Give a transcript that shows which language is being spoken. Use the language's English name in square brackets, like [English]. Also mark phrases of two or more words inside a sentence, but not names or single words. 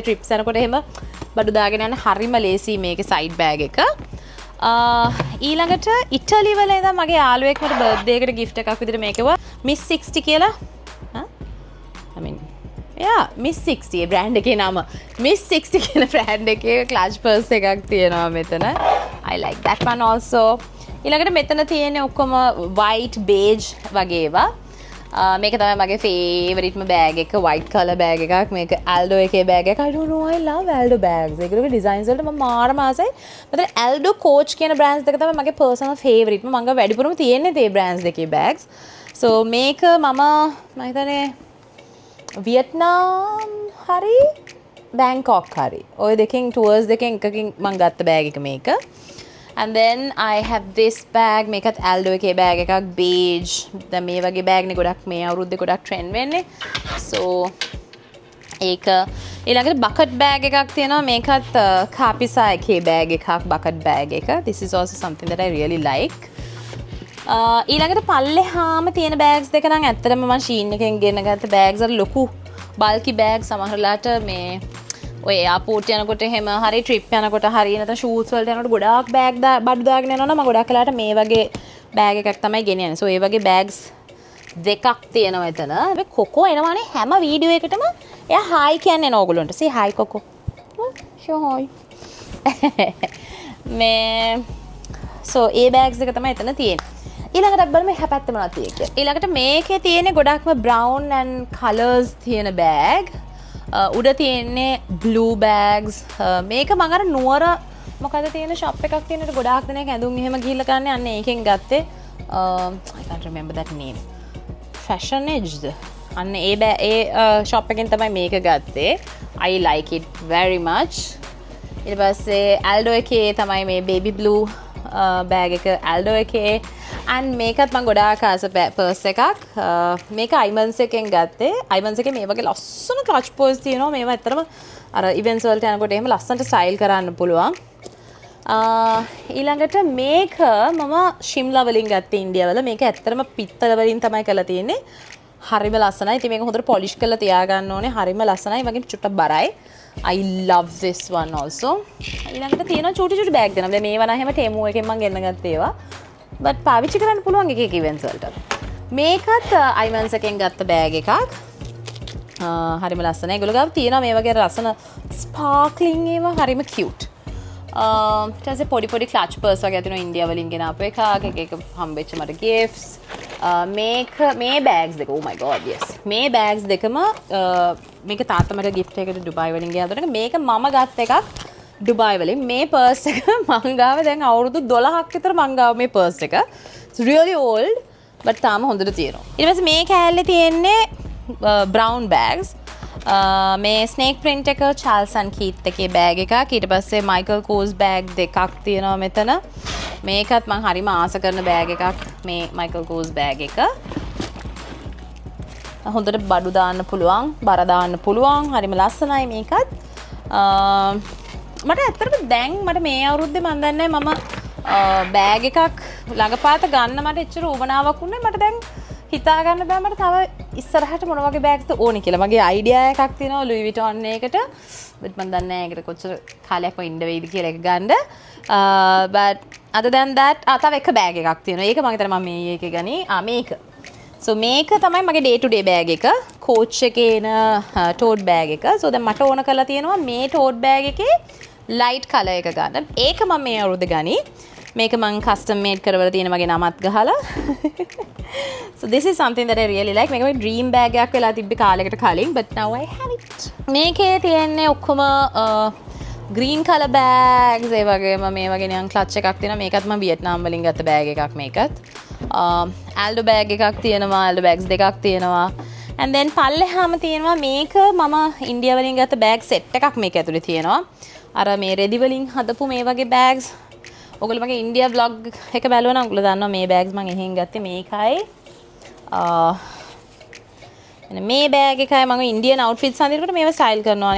[Sinhala] ට්‍රිප්ස් යනකොට එහෙම බඩු දාගෙන යන හරිම ලේසි මේකේ [English] side bag [Sinhala] එක. ඊළඟට ඉටලි වල ඉඳන් මගේ යාළුවෙක් මට බර්ත්ඩේ එකට gift එකක් විදිහට මේකව Miss 60 කියලා [English] I mean [Sinhala] Miss 60 බ්‍රෑන්ඩ් එකේ නම Miss 60 කියන බ්‍රෑන්ඩ් එකේ [English] clutch purse [Sinhala] එකක් තියෙනවා මෙතන. [English] I like that one also. [Sinhala] ඊළඟට මෙතන තියෙන්නේ ඔක්කොම [English] white beige [Sinhala] වගේ ඒවා. මේක තමයි මගේ [English] favoriteම bag [Sinhala] එක. [English] white color bag [Sinhala] එකක්. මේක Aldo එකේ bag එක. [English] I don't know, I love Aldo bags. [Sinhala] ඒගොල්ලෝගේ designs වලට මම මාරම ආසයි. මතන Aldo Coach කියන brands දෙක තමයි මගේ [English] personal favorite. [Sinhala] මම වැඩිපුරම තියෙන්නේ මේ brands දෙකේ bags. So මේක මම හිතන්නේ වියට්නාම් හරි බැංකොක් හරි ඔය දෙකෙන් tours දෙකෙන් එකකින් මම ගත්ත බෑග් එක මේක. [English] And then I have this bag. [Sinhala] මේකත් Aldo එකේ බෑග් එකක් beige. දැන් මේ වගේ බෑග් නේ ගොඩක් මේ අවුරුද්දේ ගොඩක් trend වෙන්නේ. So ඒක ඊළඟට [English] bucket bag [Sinhala] එකක් තියෙනවා. මේකත් Capisa එකේ බෑග් එකක් [English] bucket bag [Sinhala] එක. [English] This is also something that I really like. [Sinhala] ඊළඟට පල්ලෙහාම තියෙන බෑග්ස් දෙක නම් ඇත්තටම මම ෂීන් එකෙන් ගෙන ගත්ත බෑග්ස් අර ලොකු [English] bulky bag [Sinhala] සමහරලාට මේ ඔය එයාපෝට් යනකොට එහෙම හරි ට්‍රිප් යනකොට හරි නැත්නම් ෂූට්ස් වලට යනකොට ගොඩාක් බෑග් බඩු දාගෙන යනවා නම් මම ගොඩක් වෙලාවට මේ වගේ බෑග් එකක් තමයි ගෙනියන්නේ. සෝ ඒ වගේ බෑග්ස් දෙකක් තියෙනවා එතන. මේ කොකෝ එනවානේ හැම වීඩියෝ එකටම එයා හායි කියන්නේ නෝ ඕගොල්ලන්ට. [English] say hi [Sinhala] කොකෝ. [English] show hi. [Sinhala] මේ සෝ ඒ බෑග්ස් දෙක තමයි එතන තියෙන්නේ. ඊළඟට බලමු එහා පැත්තේ මොනවද තියෙන්නේ කියලා. ඊළඟට මේකේ තියෙන්නේ ගොඩක්ම [English] brown and colors [Sinhala] තියෙන බෑග්. උඩ තියෙන්නේ [English] blue bags. [Sinhala] මේක මම අර නුවර මොකද තියෙන shop එකක් තියෙනට ගොඩාක් දෙනෙක් ඇඳුම් එහෙම ගිහිල්ලා ගන්න යන්නේ ඒකෙන් ගත්තේ. [English] I can't remember that name. Fashion Edge. [Sinhala] අන්න ඒ shop එකෙන් තමයි මේක ගත්තේ. [English] I like it very much. [Sinhala] ඊට පස්සේ Aldo එකේ තමයි මේ [English] baby blue bag [Sinhala] එක Aldo එකේ. and මේකත් මම ගොඩාක් ආස පර්ස් එකක්. මේක අයිමන්ස් එකෙන් ගත්තේ. අයිමන්ස් එකේ මේ වගේ ලස්සන [English] clutch purse [Sinhala] තියෙනවා. මේවා ඇත්තටම අර ඉවෙන්ට්ස් වලට යනකොට එහෙම ලස්සනට ස්ටයිල් කරන්න පුළුවන්. ඊළඟට මේක මම ශිම්ලා වලින් ගත්තේ ඉන්දියාවල. මේක ඇත්තටම පිත්තල වලින් තමයි කරලා තියෙන්නේ. හරිම ලස්සනයි. ඉතින් මේක හොඳට පොලිෂ් කරලා තියාගන්න ඕනේ. හරිම ලස්සනයි. වගේ චුට්ටක් බරයි. [English] I love this one also. [Sinhala] ඊළඟට තියෙනවා චූටි බෑග් දෙනවා. දැන් මේවා නම් හැම ටෙමු එකෙන් මම ගෙන්න ගත්ත ඒවා. but පාවිච්චි කරන්න පුළුවන් එක ඉවෙන්ට්ස් වලට. මේකත් අයිමන්ස් එකෙන් ගත්ත බෑග් එකක්. හරිම ලස්සනයි. ඒගොල්ලෝ ගාව තියෙනවා මේ වගේ ලස්සන ස්පාර්ක්ලින් ඒවා හරිම කියුට්. ඊට පස්සේ පොඩි [English] clutch purse [Sinhala] වගේ තියෙනවා ඉන්දියා වලින් ගෙන ආපු එකක්. එක හම්බෙච්ච මට ගිෆ්ට්ස්. මේ බෑග්ස් දෙක [English] oh my god yes. [Sinhala] මේ බෑග්ස් දෙකම මේක තාත්තා මට ගිෆ්ට් එකකට ඩුබායි වලින් ගෙනාවා. මේක මම ගත්ත එකක් ඩුබායි වලින්. මේ පර්ස් එක මං ගාව දැන් අවුරුදු 12ක් විතර මං ගාව මේ පර්ස් එක. [English] It's really old but [Sinhala] තාම හොඳට තියෙනවා. ඊට පස්සේ මේ කෑල්ලේ තියෙන්නේ [English] brown bags. [Sinhala] මේ [English] snake print [Sinhala] එක Charles and Keith එකේ බෑග් එකක්. ඊට පස්සේ Michael Kors බෑග් දෙකක් තියෙනවා මෙතන. මේකත් මම හරිම ආස කරන බෑග් එකක්. මේ Michael Kors බෑග් එක. හොඳට බඩු දාන්න පුළුවන්, බර දාන්න පුළුවන්. හරිම ලස්සනයි මේකත්. මට ඇත්තටම දැන් මට මේ අවුරුද්දේ මම දන්නේ මම බෑග් එකක් ළඟපාත ගන්න මට එච්චර උවමනාවක් වුණේ. මට දැන් හිතා ගන්න බෑ මට තව ඉස්සරහට මොන වගේ බෑග්ස්ද ඕනේ කියලා. මගේ අයිඩියා එකක් තියෙනවා Louis Vuitton එකකට. but මම දන්නේ නැහැ ඒකට කොච්චර කාලයක් ඉන්න වෙයිද කියලා එක ගන්න. [English] but other than that [Sinhala] තව එක බෑග් එකක් තියෙනවා. ඒක මම හිතන්නේ මම මේ එකේ ගනි. මේක. so මේක තමයි මගේ [English] day to day [Sinhala] බෑග් එක. coach එකේ එන [English] tote bag [Sinhala] එක. so දැන් මට ඕන කරලා තියෙනවා මේ [English] tote bag [Sinhala] එකේ [English] light color [Sinhala] එක ගන්න. ඒක මම මේ අවුරුද්ද ගනි. මේක මම [English] custom made [Sinhala] කරවලා තියෙන මගේ නමත් ගහලා. [English] so this is something that I really like. [Sinhala] මේක මගේ [English] dream bag [Sinhala] එකක් වෙලා තිබ්බ කාලයකට කලින් [English] but now I have it. [Sinhala] මේකේ තියෙන්නේ ඔක්කොම [English] green color bags [Sinhala] ඒ වගේම මේ වගේ නිකන් clutch එකක් තියෙනවා. මේකත් මම වියට්නාම් වලින් ගත්ත bag එකක් මේකත්. Aldo bag එකක් තියෙනවා. Aldo bags දෙකක් තියෙනවා. [English] and then [Sinhala] පල්ලෙහාම තියෙනවා මේක මම ඉන්දියා වලින් ගත්ත [English] bag set [Sinhala] එකක් මේක ඇතුලේ තියෙනවා. අර මේ රෙදි වලින් හදපු මේ වගේ bags ඔයගොල්ලෝ මගේ ඉන්දියා vlog එක බලුවා නම් ඔයගොල්ලෝ දන්නවා මේ bags මම එහෙන් ගත්තේ මේකයි. මේ බෑග් එකයි මම [English] Indian outfits [Sinhala] අඳිනකොට මේව ස්ටයිල් කරනවානේ.